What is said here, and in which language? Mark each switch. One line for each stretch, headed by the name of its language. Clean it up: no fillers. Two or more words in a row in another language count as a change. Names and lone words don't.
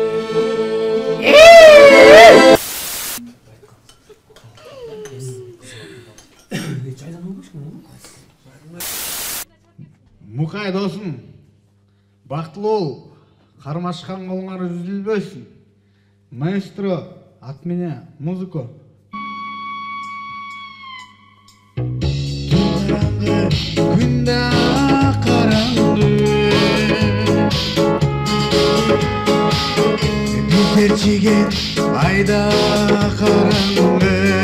Kyrgyz: Мукай досум, бактылуу бол, кармашкан колуңар үзүлбөсүн.
Russian: Маэстро, от меня музыку.
Kyrgyz: Күндө караңгы, биздер чиген айда караңгы.